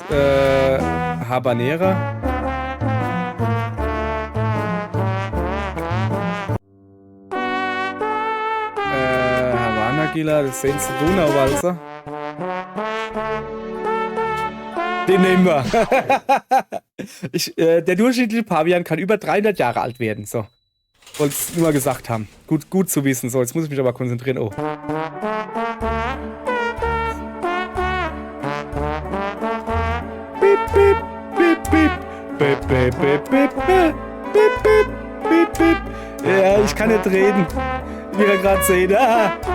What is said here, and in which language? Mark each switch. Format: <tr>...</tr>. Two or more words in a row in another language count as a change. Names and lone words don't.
<de>Habanera. Das Sense Donauwalzer. Den nehmen wir. Der durchschnittliche Pavian kann über 300 Jahre alt werden. So. Wollte es nur mal gesagt haben. Gut zu wissen. So, jetzt muss ich mich aber konzentrieren. Oh. Bip, bip, bip, bip. Bip, bip, bip, bip, bip, bip, bip, bip. Ja, ich kann nicht reden. Wie ihr gerade seht. Ah.</de>